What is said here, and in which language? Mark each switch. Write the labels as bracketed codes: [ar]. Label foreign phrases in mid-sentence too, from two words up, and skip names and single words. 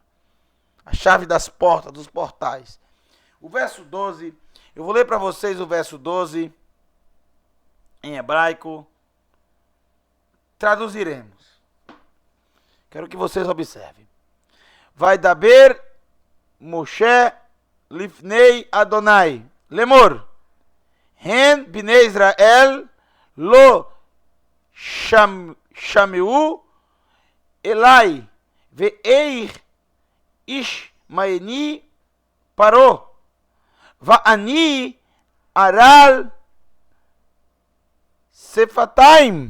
[pt] A chave das portas, dos portais. O verso 12. Eu vou ler para vocês o verso 12. Em hebraico. Traduziremos. Quero que vocês observem. [he] וידבר משה לפני יהוה לאמר הן בני ישראל לא שמעו אלי ואיך ישמעני פרעה ואני ערל שפתים.